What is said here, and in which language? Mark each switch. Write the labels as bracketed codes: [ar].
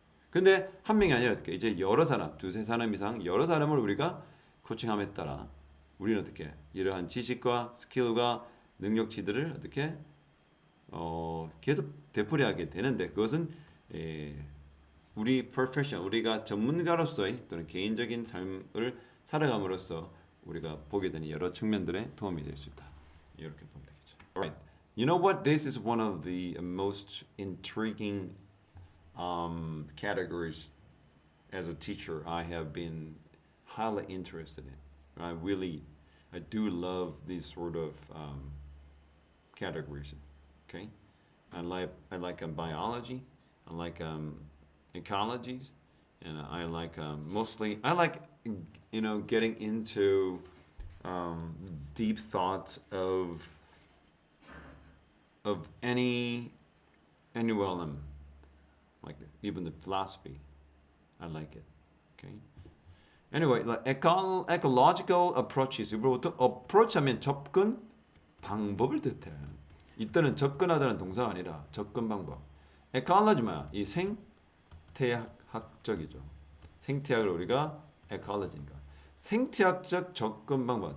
[ko] 근데 한 명이 아니라 어떻게 이제 여러 사람, 두세 사람 이상 여러 사람을 우리가 코칭함에 따라 우리는 어떻게 이러한 지식과 스킬과 능력치들을 어떻게 계속 되풀이하게 되는데 그것은 우리 프로페셔널 우리가 전문가로서의 또는 개인적인 삶을 살아감으로써 우리가 보게 되는 여러 측면들에 도움이 될 수 있다. 이렇게 보면 되겠죠. [en] Alright. You know what? This is one of the most intriguing categories as a teacher I have been highly interested in. I do love these sort of categories. Okay, I like biology, I like ecologies, and I like mostly I like getting into deep thoughts of any realm, like even the philosophy. I like it. Okay. Anyway, like ecological approaches. [ko] approach 하면 접근 방법을 뜻해. 이때는 접근하다는 동사가 아니라 접근 방법. ecology만 이 생태학적이죠. 생태학을 우리가 ecology니까 생태학적 접근 방법.